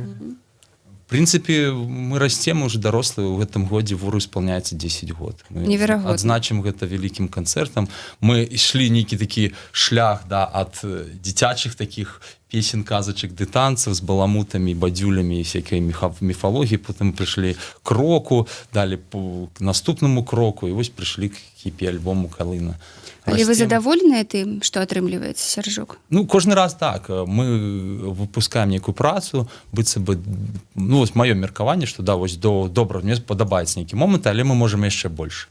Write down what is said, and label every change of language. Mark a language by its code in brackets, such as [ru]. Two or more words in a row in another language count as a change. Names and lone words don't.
[be] В прынцыпе, мы расцем уже дарослыя, у гэтым годзе Вуру исполняецца 10 год. Мы Неверагодна. адзначым гэта вялікім канцэртам. Мы ішлі нейкі такі шлях, да, ад дзіцячых такіх песен, казачак ды танцаў з баламутамі, бадзюлямі і всякай міфалогіі, потым прыйшлі к року, далі по наступнаму кроку, і вось прыйшлі к EP-альбому «Калына». Але вы задаволеныя тым, што атрымліваецца, Сяржук? Ну, кожны раз так. Мы выпускаем нейкую працу, быццам бы, ну, вось маё меркаванне, што да, вось добра, мне падабаецца нейкі момант, але мы можам яшчэ больш.